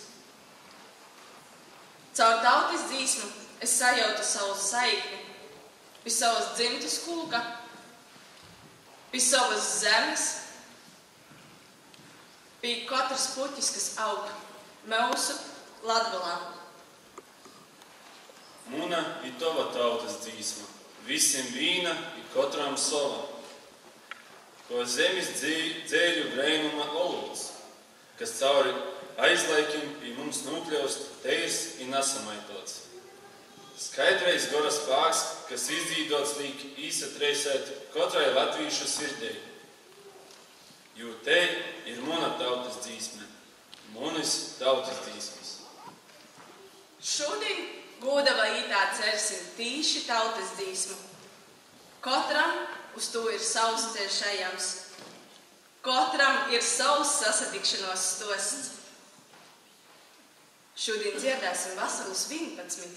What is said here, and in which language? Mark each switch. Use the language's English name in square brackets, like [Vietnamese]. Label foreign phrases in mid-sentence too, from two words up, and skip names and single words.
[Latgalian] Caur tautas dzīsmu es sajautu savu saikni, pie savas dzimtas kūka, pie savas zemes, pie katras puķis, kas aug mūsu Latgalā. Muna ir tova tautas dzīsma, visiem vīna ir katram sova. Ko zemes dzēļu brēnuma olūts, kas cauri aizlaikim pie mums nūkļaust teirs ir nasamaitots. Skaidrais goras spāks, kas izdzīdots līk īsatreisēt katrai latvīšu sirdei. Jo te ir muna tautas dzīsme, munis tautas dzīsmes. Šodien Gūdava ītā cersim tīši tautas dzīsmu. Katram uz to ir savs ceļš ejams. Katram ir savs sasatikšanos stosts. Šodien dziedāsim vasaras 11.